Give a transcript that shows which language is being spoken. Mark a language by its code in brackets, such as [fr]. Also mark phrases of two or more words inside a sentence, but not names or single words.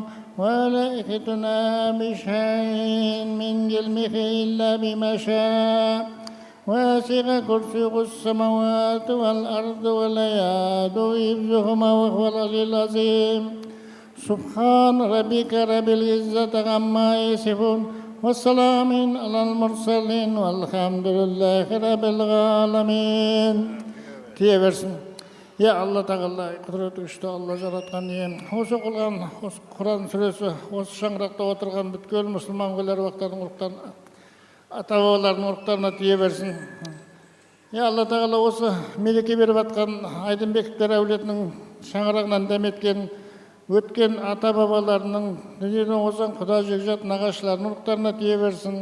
[ar] ولا يحيطون بشيء من علمه إلا بما شاء وسع كرسيه السماوات والأرض ولا يؤوده حفظهما وهو العلي العظيم سبحان ربك رب العزة عما يصفون والسلام على المرسلين والحمد لله رب العالمين. [kk] Тиеверсін. Я Алла тағала, құдіреті күшті Алла жаратқан ем. Осы қылған, осы Құран сүресі, осы шаңырақта отырған бүткел мұсылман көлер уақыттардың ұрықтан, ата-бабалардың ұрықтарына тие берсін. Я Алла тағала, осы мереке беріп атқан Айдынбектер әулетінің шаңырағынан дәметкен, өткен ата-бабаларының дүниеден озған құда жекжат нағашыларының ұрықтарына тие берсін.